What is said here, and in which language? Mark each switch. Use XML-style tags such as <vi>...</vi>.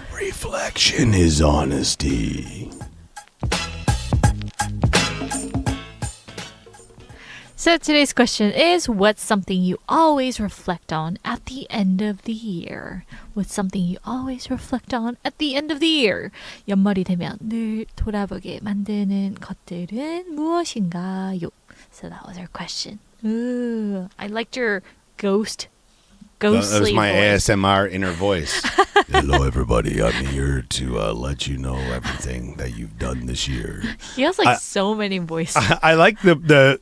<en>Reflection is honesty. So today's question is, what's something you always reflect on at the end of the year? What's something you always reflect on at the end of the year?</en> <ko>연말이 되면 늘 돌아보게 만드는 것들은 무엇인가요?</ko> <en>So that was our question. Ooh, I liked your ghostly That was my voice. ASMR inner voice. Hello, everybody. I'm here to let you know everything that you've done this year. He has like so many voices. I like the</en>